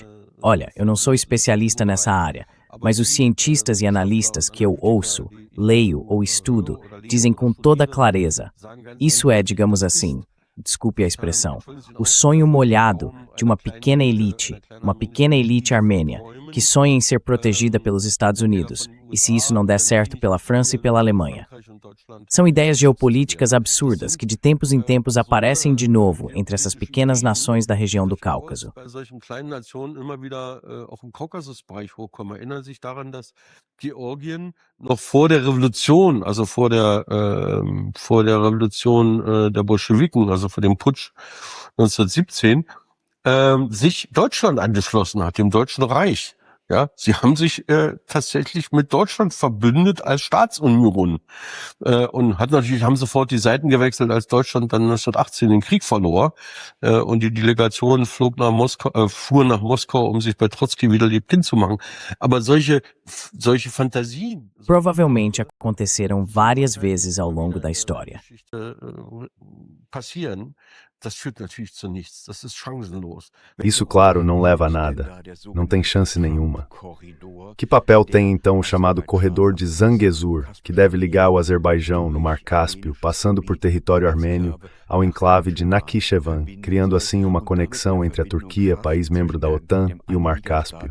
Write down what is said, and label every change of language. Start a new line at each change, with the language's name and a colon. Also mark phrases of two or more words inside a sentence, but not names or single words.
Portuguese: Olha, eu não sou especialista nessa área, mas os cientistas e analistas que eu ouço, leio ou estudo dizem com toda clareza, isso é, digamos assim, desculpe a expressão, o sonho molhado de uma pequena elite armênia, que sonha em ser protegida pelos Estados Unidos, e se isso não der certo pela França e pela Alemanha. São ideias geopolíticas absurdas que de tempos em tempos aparecem de novo entre essas pequenas nações da região do Cáucaso.
German: Georgien noch vor der Revolution, also vor der Revolution der Bolschewiken, also vor dem Putsch 1917, sich Deutschland angeschlossen hat, dem Deutschen Reich. Ja, sie haben sich tatsächlich mit Deutschland verbündet als Staatsunion und haben sofort die Seiten gewechselt, als Deutschland dann 1918 den Krieg verlor und die Delegation fuhr nach Moskau, um sich bei Trotzki wieder lebendig zu machen. Aber solche Fantasien
Portuguese: Provavelmente aconteceram várias vezes ao longo da história.
German: passieren. Das führt natürlich zu nichts. Das ist chancenlos.
Portuguese: Isso, claro, não leva a nada. Não tem chance nenhuma. Que papel tem, então, o chamado Corredor de Zangezur, que deve ligar o Azerbaijão, no Mar Cáspio, passando por território armênio, ao enclave de Nakhichevan, criando assim uma conexão entre a Turquia, país membro da OTAN, e o Mar Cáspio?